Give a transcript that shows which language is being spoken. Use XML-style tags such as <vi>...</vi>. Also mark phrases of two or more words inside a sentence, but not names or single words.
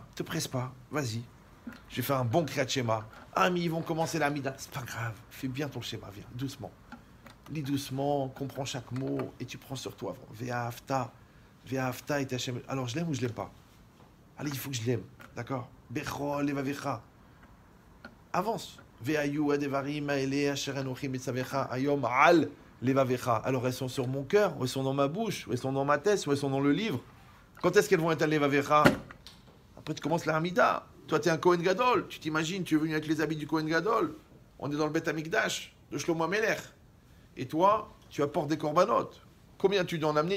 <fr>Te presse pas, vas-y. Je vais faire un bon</fr> <he>קריאת שמע.</he> <fr>Ah, mais ils vont commencer l'Amida. C'est pas grave. Fais bien ton schéma, viens, doucement. Lis doucement, comprends chaque mot et tu prends sur toi.</fr> <he>ואהבת את השם.</he> <fr>Alors, je l'aime ou je l'aime pas? Allez, il faut que je l'aime. D'accord?</fr> <he>בכל לבבך. Avance. והיו הדברים האלה אשר אנכי מצוך היום על לבבך.</he> <fr>Alors, elles sont sur mon cœur, ou elles sont dans ma bouche, ou elles sont dans ma tête, ou elles sont dans le livre. Quand est-ce qu'elles vont être à levavecha? Après, tu commences la Hamida. Toi, tu es un</fr> <he>כהן גדול.</he> <fr>Tu t'imagines, tu es venu avec les habits du</fr> <he>כהן גדול.</he> <fr>On est dans le</fr> <he>בית המקדש</he> <fr>de Shlomo HaMelech. Et toi, tu apportes des corbanotes. Combien tu dois en amener?</fr>